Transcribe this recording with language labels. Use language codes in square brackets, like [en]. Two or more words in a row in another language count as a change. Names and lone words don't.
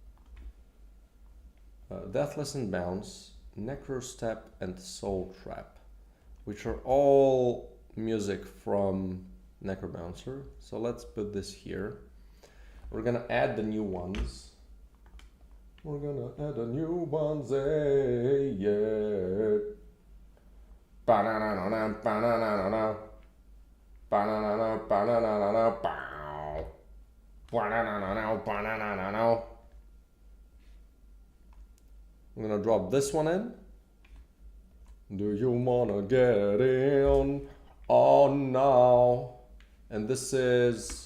[en] Deathless and Bounce, Necro Step, and Soul Trap, which are all music from NecroBouncer. So let's put this here. We're gonna add the new ones. We're gonna add the new ones, yeah. Ba-na-na-na-na, ba-na-na-na-na. Ba-na-na-na, ba-na-na-na-na, bow. I'm gonna drop this one in. Do you wanna get in? Oh no. And this is...